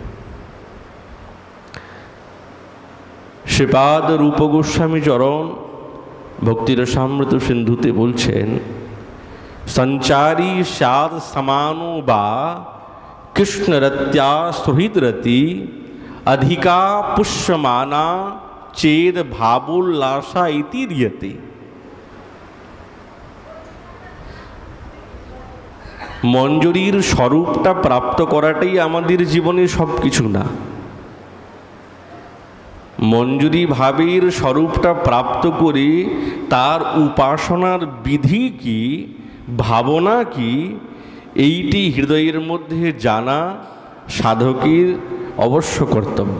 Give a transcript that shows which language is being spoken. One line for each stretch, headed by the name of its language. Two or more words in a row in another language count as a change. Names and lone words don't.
Bangla: শ্রীপাদ রূপ গোস্বামী চরণ ভক্তিরসামৃত সিন্ধুতে বলছেন,
Sanskrit: সঞ্চারী স্যাদ সমানো বা কৃষ্ণরত্যা সুহৃদরতি अधिका पुष्यमाना चेद भावोल्लासा इति रियते।
Bangla: মঞ্জুরির স্বরূপটা প্রাপ্ত করাটাই আমাদের জীবনে সব কিছু না। মঞ্জুরি ভাবের স্বরূপটা প্রাপ্ত করে তার উপাসনার বিধি কি, ভাবনা কি, এইটি হৃদয়ের মধ্যে জানা সাধকের অবশ্য কর্তব্য।